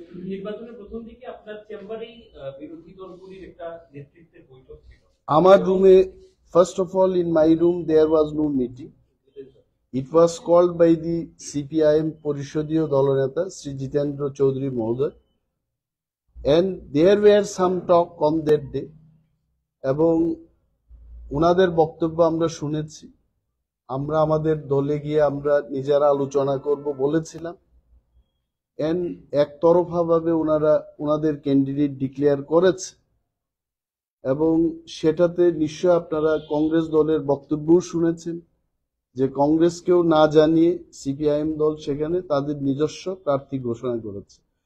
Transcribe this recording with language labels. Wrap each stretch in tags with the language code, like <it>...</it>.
<bn>নির্বাচনের প্রথম দিকে আপনার চেম্বারেই বিরোধী দলগুলির একটা নেতৃত্বের বৈঠক ছিল। আমার রুমে,</bn> <en>first of all in my room there was no meeting. It was called by the CPIM</en> <bn>পরিষদীয় দলনেতা</bn> <en>শ্রী জিতেন্দ্র চৌধুরী মহোদয়, and there were some talk on that day,</en> <bn>এবং ওনাদের বক্তব্য আমরা শুনেছি। আমরা আমাদের দলে গিয়ে আমরা নিজেরা আলোচনা করব বলেছিলাম, এন্ড একতরফা ভাবে ওনাদের ক্যান্ডিডেট ডিক্লেয়ার করেছে, এবং সেটাতে নিশ্চয় আপনারা কংগ্রেস দলের বক্তব্যও শুনেছেন যে কংগ্রেসকেও না জানিয়ে সিপিআইএম দল সেখানে তাদের নিজস্ব প্রার্থী ঘোষণা করেছে।</bn>